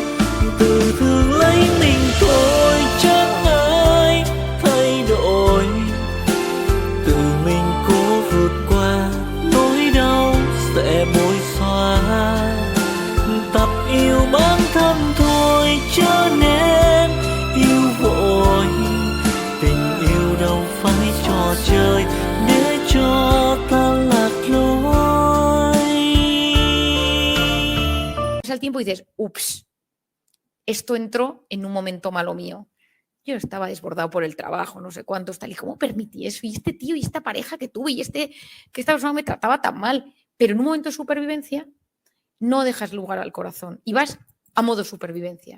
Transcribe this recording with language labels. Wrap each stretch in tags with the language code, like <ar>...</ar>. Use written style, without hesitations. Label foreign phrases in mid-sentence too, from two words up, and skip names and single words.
<vi>Tự thương lấy mình thôi chẳng ai thay đổi, tự mình cố vượt qua nỗi đau sẽ bối xóa. Tập yêu bản thân thôi chớ nên yêu vội, tình yêu đâu phải trò chơi để cho ta lạc lối.</vi> <es>Al tiempo y dices, ups, esto entró en un momento malo mío. Yo estaba desbordado por el trabajo, no sé cuántos, tal, y cómo permití eso, y este tío y esta pareja que tuve, y que esta persona me trataba tan mal, pero en un momento de supervivencia no dejas lugar al corazón y vas a modo supervivencia.</es>